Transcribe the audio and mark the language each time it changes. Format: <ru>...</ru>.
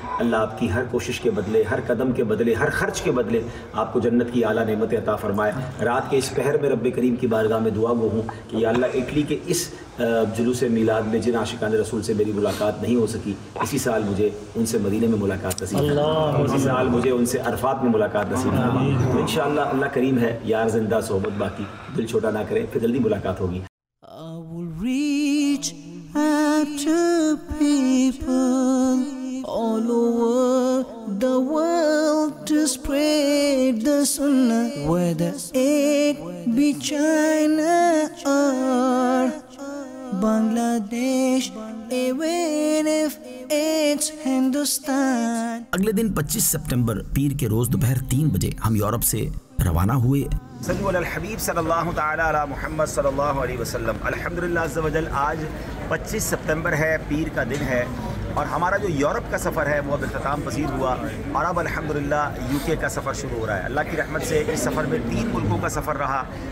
<ur>اللہ آپ کی ہر کوشش کے بدلے، ہر قدم کے بدلے، ہر خرچ کے بدلے آپ کو جنت کی اعلیٰ نعمت عطا فرمائے۔ رات کے اس پہر میں رب کریم کی بارگاہ میں دعا گو ہوں کہ یا اللہ اٹلی کے اس جلوس میلاد میں جن عاشقان رسول سے میری ملاقات نہیں ہو سکی، اسی سال مجھے ان سے مدینے میں ملاقات نصیب ہو، اسی سال مجھے ان سے عرفات میں ملاقات نصیب ہو، تو انشاءاللہ اللہ کریم ہے، یار زندہ صحبت باقی، دل چھوٹا نہ کریں، پھر جلدی ملاقات ہوگی۔</ur> <en>I will reach out to people all over the world to spread the sunnah, whether it be China or Bangladesh, even if it's Hindustan.</en> <ur>اگلے دن 25 سپٹمبر پیر کے روز دوپہر 3 بجے ہم یورپ سے روانہ ہوئے۔ صلو علی الحبیب صلی اللہ تعالی علی محمد صلی اللہ علیہ وسلم۔ الحمدللہ عز و جل آج 25 سپتمبر ہے، پیر کا دن ہے، اور ہمارا جو یورپ کا سفر ہے وہ اب اختتام پذیر ہوا، اور اب الحمدللہ یو کے کا سفر شروع ہو رہا ہے۔ اللہ کی رحمت سے اس سفر میں 3 ملکوں کا سفر رہا،</ur>